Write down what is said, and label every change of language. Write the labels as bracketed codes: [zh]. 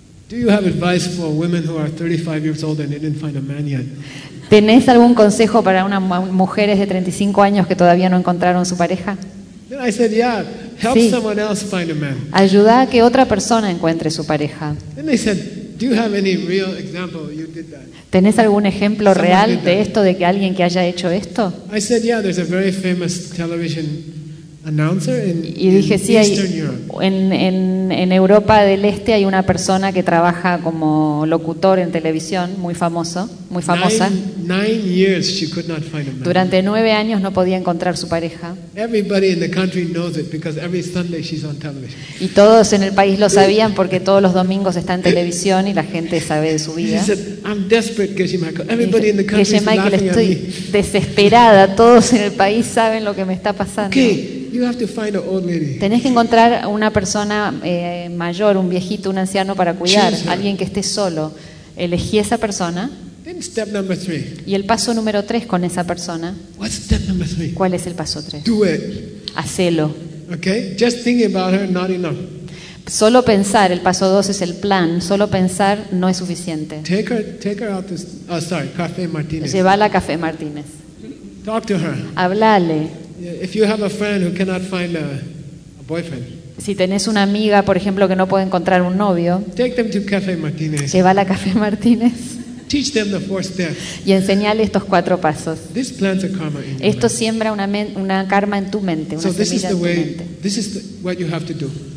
[en] Do you have advice for women who are 35 years old and didn't find a man yet? [es] ¿Tenés algún consejo para unas mujeres de 35 años que todavía no encontraron su pareja? [en] Then I said, yeah, help someone else find a man. [es] Ayuda a que otra persona encuentre su pareja. [en] Then they said, do you have any real example you did that? [es] ¿Tenés algún ejemplo real de esto, de que alguien que haya hecho esto? [en] I said, yeah, there's a very famous television announcer in, [es] y dije, sí, hay, en Europa del Este hay una persona que trabaja como locutor en televisión, muy famoso, muy famosa. [en] Nine years she could not find a man. [es] Durante 9 años no podía encontrar su pareja. [en] Everybody in the country knows it because every Sunday she's on television. [es] Y todos en el país lo sabían porque todos los domingos está en televisión y la gente sabe de su vida. [en] I'm desperate, Geshe Michael. Everybody in the country [es] Geshe Michael, estoy desesperada. Todos en el país saben lo que me está pasando. [en] Okay. You have to find an old lady. [es] Tenés que encontrar una persona mayor, un viejito, un anciano para cuidar, alguien que esté solo. Elegí esa persona. [en] Then step number three. [es] Y el paso número tres con esa persona. [en] What's step number three? [es] ¿Cuál es el paso tres? [en] Do it. [es] Hacelo. [en] Okay? Just think about her, not enough. [es] Solo pensar, el paso dos es el plan, solo pensar no es suficiente. [en] Take her out to Café Martínez. [es] Llévala a Café Martínez. [en] Talk to her. [es] Háblale. [en] If you have a friend who cannot find a boyfriend, [es] si tenés una amiga, por ejemplo, que no puede encontrar un novio, [en] take them to Café Martínez. [es] Llévala a Café Martínez. [en] Teach them the four steps. [es] Y enseñale estos cuatro pasos. [en] This plants a karma in your mind. [es] Esto siembra una karma en tu mente, una semilla en tu mente. [en] This is what you have to do.